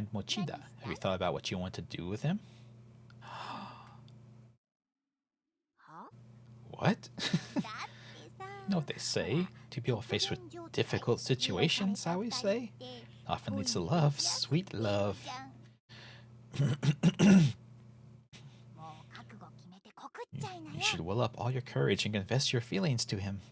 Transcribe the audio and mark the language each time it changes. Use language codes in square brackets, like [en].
[en] find Mochida, have you thought about what you want to do with him? [ja] は [en] What? [ja] だってさ [en] You know what they say? Two people faced with difficult situations, I always say. Often leads to love, sweet love. [ja] もう覚悟決めて告っちゃいな [en] You [ja] よ [en] should will up all your courage and confess your feelings to him.